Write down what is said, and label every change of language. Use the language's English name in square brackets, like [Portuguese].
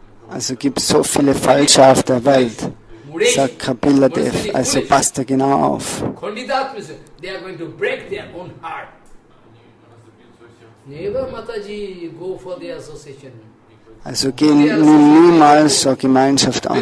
[German] Also gibt es so viele Falsche auf der Welt, sagt Kapila Dev, also passt da genau auf. [English] They are going to break their own heart. Never, Mataji, go for the association. [German] Also gehen niemals zur Gemeinschaft an.